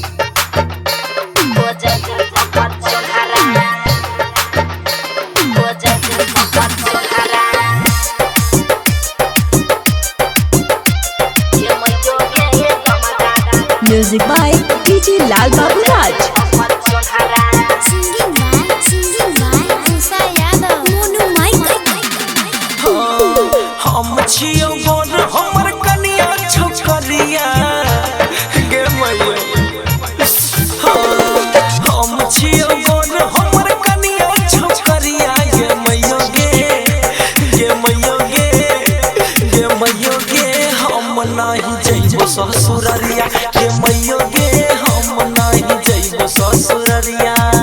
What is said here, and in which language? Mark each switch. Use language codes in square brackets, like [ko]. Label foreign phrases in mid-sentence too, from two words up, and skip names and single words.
[en] Music by DJ Lal Babu Raj. Singing by Musa Yadav. Monu [mai] हम छियो गोर हमर कनिया छोकरिया गे मैया हम छियो गोर हमर कनिया छोकरिया गे मैया गे मैया गे मैया गे हम नहीं जइबो ससुररिया गे मैया गे हम नहीं जइबो ससुररिया